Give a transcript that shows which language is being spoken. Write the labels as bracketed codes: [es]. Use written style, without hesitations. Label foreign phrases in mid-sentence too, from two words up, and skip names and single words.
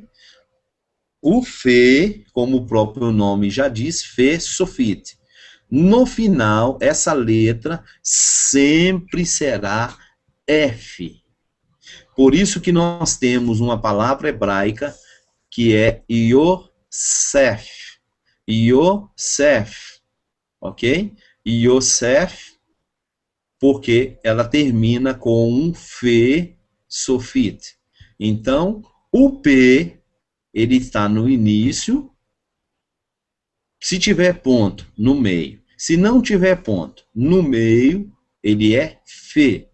[pt] O F, como o próprio nome já diz, F sofit. No final, essa letra sempre será F. Por isso que nós temos uma palavra hebraica que é Yosef. Yosef, ok? Yosef, porque ela termina com um F sofit. Então, o P, ele está no início, se tiver ponto, no meio. Se não tiver ponto, no meio, ele é F.